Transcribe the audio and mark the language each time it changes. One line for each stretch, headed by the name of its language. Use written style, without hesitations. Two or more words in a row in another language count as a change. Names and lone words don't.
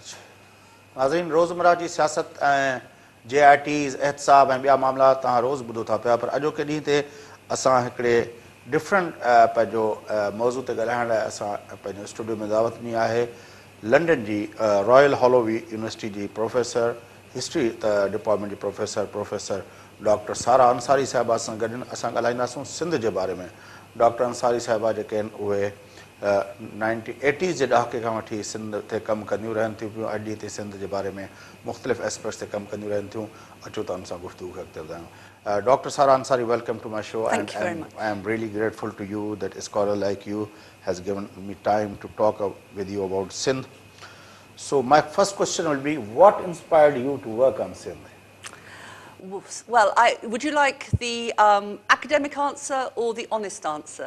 Sindhi: नाज़रीन, रोज़मर्रा जी सियासत ऐं JITs एहतसाब ऐं ॿिया मामला तव्हां रोज़ ॿुधो था पिया, पर अॼोके ॾींहं ते असां हिकिड़े डिफरेंट पंहिंजो मौज़ू ते ॻाल्हाइण लाइ असां पंहिंजो स्टूडियो में दावत ॾिनी आहे लंडन जी रॉयल हॉलोवी यूनिवर्सिटी जी प्रोफेसर
English: history department
Sindhi: जी प्रोफेसर डॉक्टर सारा अंसारी साहिबा सां गॾु असां ॻाल्हाईंदासूं सिंध जे बारे में। डॉक्टर अंसारी साहिबा जेके आहिनि उहे 1980s जे ॾहाके खां वठी सिंध ते कमु कंदियूं रहनि थियूं पियूं। अॼु ॾींहं ते सिंध जे बारे में मुख़्तलिफ़ एस्पेक्ट्स ते कमु कंदियूं रहनि थियूं। अचो त हुन सां गुफ़्तगू अॻिते वधायूं। डॉक्टर सारा अंसारी,
English: Welcome to my show Thank you very much. I am really grateful to you that a scholar like you has given me time to talk with you about Sindh. So my first question will be, what inspired you to work on Sindh? Well, would you like the academic answer or the honest answer?